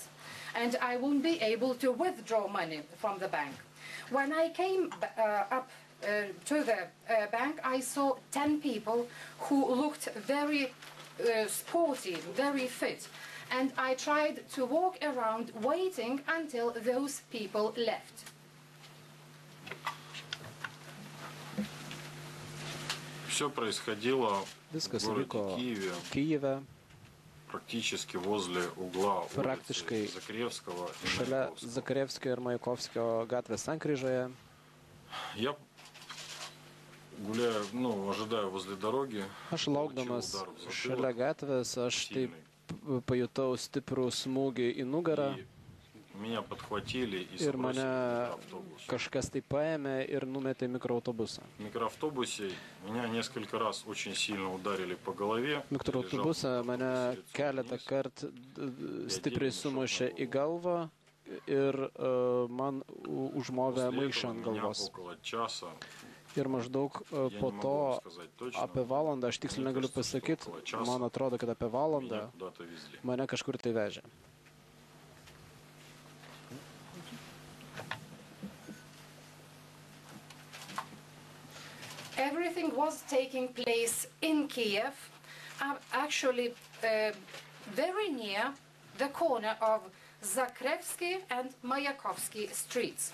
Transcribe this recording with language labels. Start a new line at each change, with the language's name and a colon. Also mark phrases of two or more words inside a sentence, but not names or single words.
English: And I won't be able to withdraw money from the bank. When I came up to the bank, I saw 10 people who looked very sporty, very fit. And I tried to walk around waiting until those people left.
Russian: Все происходило в городе Киеве, практически возле угла улицы Закревского и Маяковского. Я гуляю, ожидаю возле дороги.
Lithuanian: Aš laukdamas šalia gatvės, aš taip pajutau stiprų smūgį į nugarą. Ir mane kažkas tai paėmė ir numetė mikroautobusą. Mikroautobusą mane keletą kartų stipriai sumušė į galvą ir man užmovė maišą ant galvos. Ir maždaug po to apie valandą, aš tiksliai negaliu pasakyti, man atrodo, kad apie valandą mane kažkur tai vežė.
English: Everything was taking place in Kiev, actually very near the corner of Zakrevsky and Mayakovsky streets.